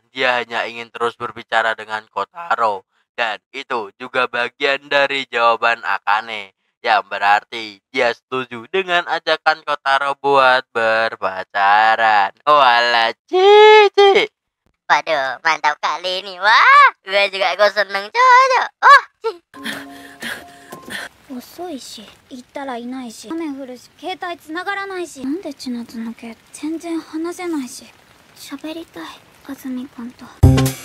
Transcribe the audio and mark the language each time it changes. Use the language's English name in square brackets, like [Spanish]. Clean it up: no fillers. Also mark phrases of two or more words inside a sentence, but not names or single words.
[Indonesian] Dia hanya ingin terus berbicara dengan Kotaro. Dan itu juga bagian dari jawaban Akane. Yang berarti dia setuju dengan ajakan Kotaro buat berpacaran. Walah cici. Waduh, mantap kali ini. Wah, gue juga seneng cocok. Oh, [Japanese] 遅いし行ったらいないし雨降るし携帯つながらないしなんで千夏の毛全然話せないし喋りたい安住君と。